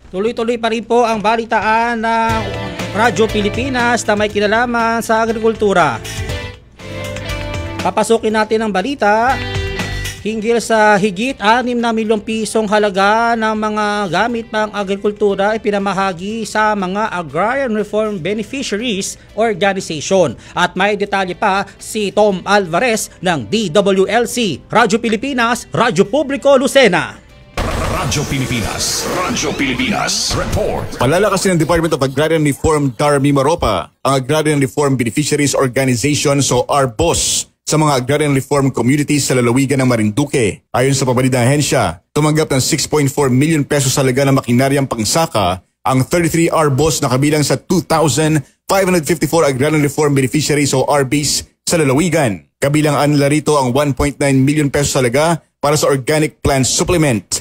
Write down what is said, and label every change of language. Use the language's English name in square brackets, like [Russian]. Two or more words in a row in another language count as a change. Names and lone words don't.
[Filipino] Tuloy-tuloy pa rin po ang balitaan ng Radyo Pilipinas na may kinalaman sa agrikultura. Papasukin natin ang balita hinggil sa higit 6 na milyong pisong halaga ng mga gamit pang agrikultura ay pinamahagi sa mga Agrarian Reform Beneficiaries Organization. At may detalye pa si Tom Alvarez ng DWLC, Radyo Pilipinas, Radyo Publiko, Lucena. Radyo Pilipinas. Radyo Pilipinas. Report. Palalakasin ng Department of Agrarian Reform Darmi Maropa ang Agrarian Reform Beneficiaries Organization o ARBOS sa mga [English] agrarian reform communities [Filipino] sa lalawigan ng Marinduque. Ayon sa pabalid ng ahensya, tumanggap ng 6.4 [English] million pesos [Filipino] halaga ng makinaryang pangsaka ang 33 ARBOS na kabilang sa 2,554 [English] agrarian reform beneficiaries [Filipino] o RBs sa lalawigan. Kabilang nila rito ang 1.9 [English] million pesos [Filipino] halaga para sa [English] organic plant supplement.